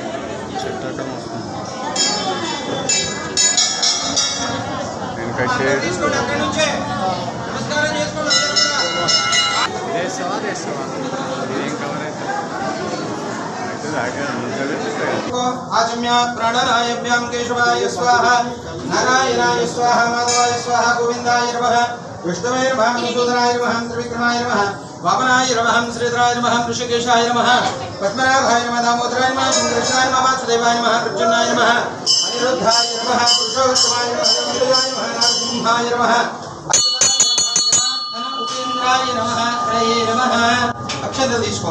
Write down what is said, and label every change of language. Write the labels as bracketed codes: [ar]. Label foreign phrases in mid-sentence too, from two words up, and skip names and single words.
[te] వెనక షేడ్ తీసుకోండి అక్కడి నుంచే నమస్కారం చేసుకోండి ఏం కవర్ అవుతుంది [sa] आचम्य प्राणनायभ्यां केशवाय स्वाहा नारायणाय स्वाहा माधवाय स्वाहा गोविंदाय नमः विष्णवे नमः मधुसूदनाय नमः त्रिविक्रमाय नमः वामनाय नमः श्रीधराय नमः ऋषिकेशाय नमः पद्मनाभाय नमः दामोदराय नमः कृष्णाय नमः वासुदेवाय नमः अर्जुनाय नमः अनिरुद्धाय नमः पुरुषोत्तमाय नमः जगन्नाथाय नमः नरसिंहाय नमः उपेन्द्राय नमः हरये नमः अक्षत తీసుకో